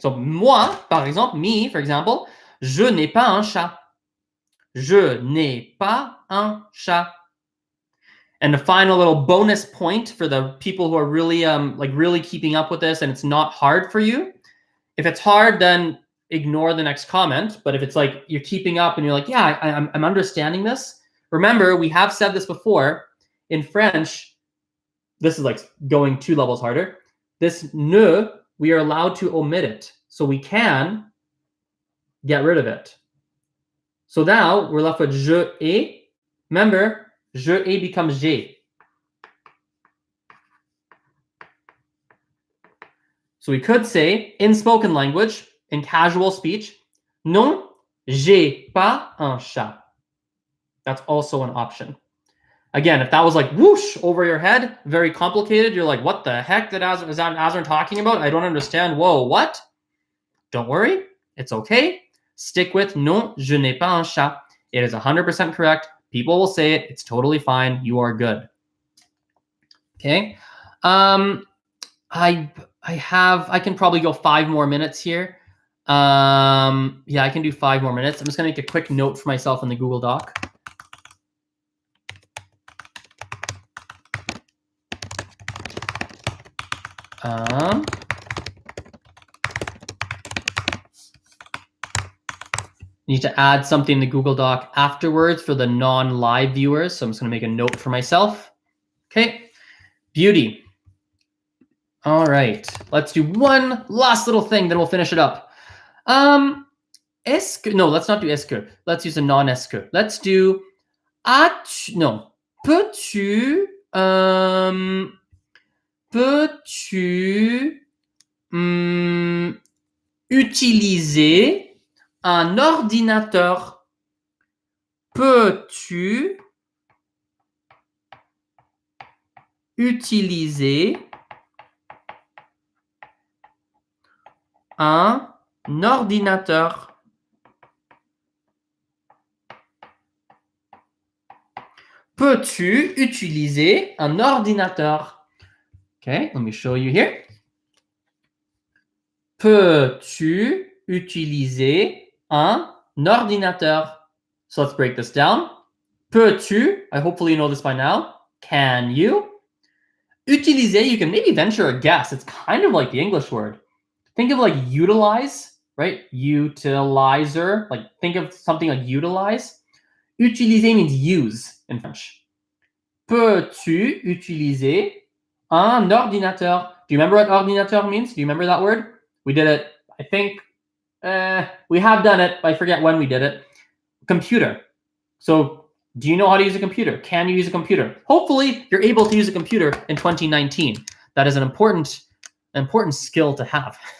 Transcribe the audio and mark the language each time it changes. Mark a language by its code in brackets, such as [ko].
[fr] So, moi, par exemple, [en] me, for example, [fr] je n'ai pas un chat. Je n'ai pas un chat. [en] And the final little bonus point for the people who are really really keeping up with this and it's not hard for you. If it's hard, then ignore the next comment. But if it's like you're keeping up and you're like, yeah, I'm understanding this. Remember, we have said this before. In French, this is like going 2 levels harder. This ne, we are allowed to omit it. So we can get rid of it. So now we're left with je ai. Remember, je ai becomes j'ai. So we could say, in spoken language, in casual speech, [fr] non, j'ai pas un chat. [en] That's also an option. Again, if that was like whoosh over your head, very complicated, you're like, what the heck is Azran talking about? I don't understand. Whoa, what? Don't worry, it's okay. Stick with [fr] non, je n'ai pas un chat. [en] It is 100% correct. People will say it. It's totally fine. You are good. Okay. I can probably go 5 more minutes here. Yeah, I can do 5 more minutes. I'm just gonna make a quick note for myself in the Google Doc. Need to add something in the Google Doc afterwards for the non-live viewers. So I'm just gonna make a note for myself. Okay, beauty. All right, let's do one last little thing, then we'll finish it up. Est-ce que, no, let's not do est-ce que. Let's use a non-est que. Let's do as-tu, no, [fr] peux-tu, utiliser un ordinateur? Peux-tu utiliser un ordinateur? Peux-tu utiliser un ordinateur? [en] Okay, let me show you here. [fr] Peux-tu utiliser un ordinateur? [en] So let's break this down. Peux-tu, hopefully you know this by now. Can you? Utiliser, you can maybe venture a guess. It's kind of like the English word. Think of like utilize, right? Utilizer, like think of something like utilize. Utiliser means use in French. [fr] Peux-tu utiliser un ordinateur? [en] Do you remember what ordinateur means? Do you remember that word? We did it, I think, we have done it, but I forget when we did it. Computer. So do you know how to use a computer? Can you use a computer? Hopefully you're able to use a computer in 2019. That is an important skill to have.